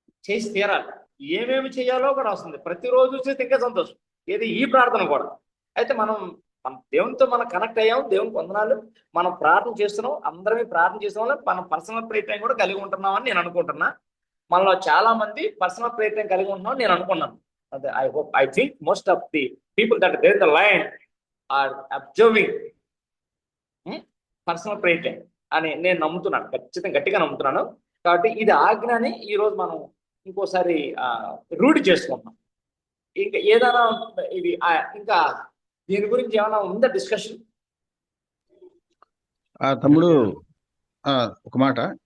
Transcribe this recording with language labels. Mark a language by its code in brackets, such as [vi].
[te] చేసి తీరాలి. ఏమేమి చేయాలో కూడా వస్తుంది. ప్రతిరోజు చేస్తే ఇంకా సంతోషం. ఏది ఈ ప్రార్థన కూడా. అయితే మన దేవునితో మనం కనెక్ట్ అయ్యాం. దేవునికి వందనాలు. మనం ప్రార్థన చేస్తున్నాం. అందరమే ప్రార్థన చేసిన వల్ల మనం పర్సనల్ ప్రేయర్ టైం కూడా కలిగి ఉంటున్నామని నేను అనుకుంటున్నా. మనలో చాలా మంది పర్సనల్ ప్రేయర్ టైం కలిగి ఉంటున్నామని నేను అనుకున్నాను. [en] I think most of the people that there in the line are observing personal prayer time [te] అని నేను నమ్ముతున్నాను. ఖచ్చితంగా గట్టిగా నమ్ముతున్నాను. కాబట్టి ఇది ఆజ్ఞని ఈరోజు మనం ఇంకోసారి రూఢి చేసుకుంటున్నాం. ఇంకా ఏదైనా ఇది ఇంకా దీని గురించి ఏమైనా ఉందా డిస్కషన్? తమ్ముడు ఒక మాట